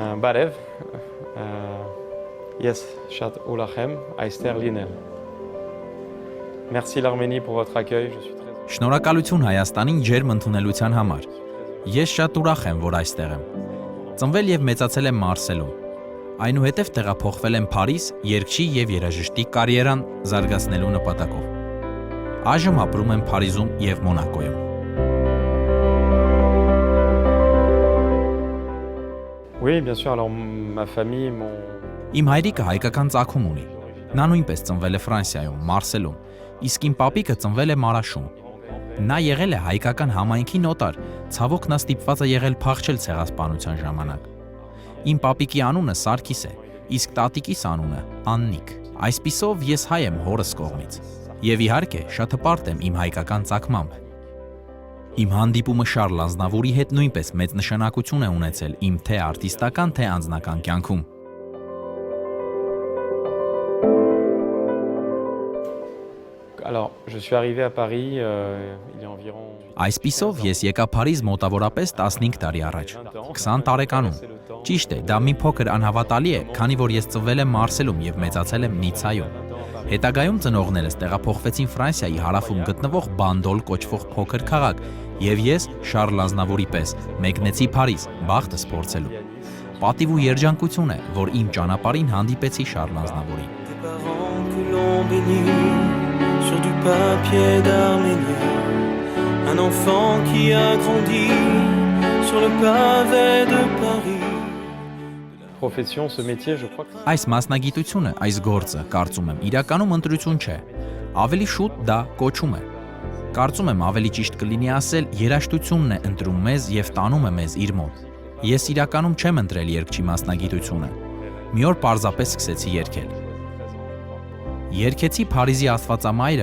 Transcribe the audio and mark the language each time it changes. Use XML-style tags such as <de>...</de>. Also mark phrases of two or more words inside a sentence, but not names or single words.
<hy>Բարև, ես շատ ուրախ եմ այստեղ լինել։</hy> <fr>Merci l'Arménie pour votre accueil, je suis très heureux.</fr> <hy>Շնորհակալություն Հայաստանին ջերմ ընդունելության համար։ Ես շատ ուրախ եմ, որ այստեղ եմ։ Ծնվել եւ մեծացել եմ Մարսելում։ Այնուհետև տեղափոխվել եմ Փարիզ երգչի եւ երաժշտի կարիերան զարգացնելու նպատակով։ Այժմ ապրում եմ Փարիզում եւ Մոնակոյում։</hy> <fr>Oui, bien sûr, alors ma famille, mon...</fr> <hy>Իմ հայրիկը հայկական ծագում ունի։ Նա նույնպես ծնվել է Ֆրանսիայում, Մարսելում, իսկ իմ պապիկը ծնվել է Մարաշում։ Նա եղել է հայկական համայնքի նոտար, ցավոք նա ստիպված է եղել փախչել ցեղասպանության ժամանակ։ Իմ պապիկի անունը Սարգիս է, իսկ տատիկիս անունը Աննիկ։ Այսպիսով ես հայ եմ հորս կողմից։ Եվ իհարկե շատ հպարտ եմ իմ հայկական ծագմամբ։ Իմ հանդիպումը Շարլ Ազնավուրի հետ նույնպես մեծ նշանակություն է ունեցել իմ թե արտիստական, թե անձնական կյանքում։</hy> <fr>Alors, je suis arrivé à Paris il y a environ...</fr> <hy>Այսպիսով ես եկա Փարիզ մոտավորապես 15 տարի առաջ, 20 տարեկանում։ Ճիշտ է, դա մի փոքր անհավատալի է, քանի որ ես ծնվել եմ Մարսելում եւ մեծացել եմ Նիցայում։ Հետագայում ծնողներս տեղափոխվեցին Ֆրանսիայի հարավում գտնվող Բանդոլ կոչվող փոքր քաղաք, եւ ես Շարլ Ազնավուրի պես մեկնեցի Փարիզ, բախտս փորձելու։ Պատիվ ու երջանկություն է, որ իմ ճանապարհին հանդիպեցի Շարլ Ազնավուրին։</hy> <fr>Sur du papier d'Arménie, un enfant qui a grandi sur le pavé de Paris. Profession, ce métier, je crois que...</fr> <hy>Այս մասնագիտությունը, այս գործը, կարծում եմ, իրականում ընտրություն չէ։ Ավելի շուտ դա կոչում է։ Կարծում եմ ավելի ճիշտ կլինի ասել, երաժշտությունն է ընտրում մեզ եւ տանում է մեզ իր մոտ։ Ես իրականում չեմ ընտրել երգչի մասնագիտությունը։ Մի օր պարզապես սկսեցի երգել։ Երգեցի Փարիզի Աստվածամայրը</hy>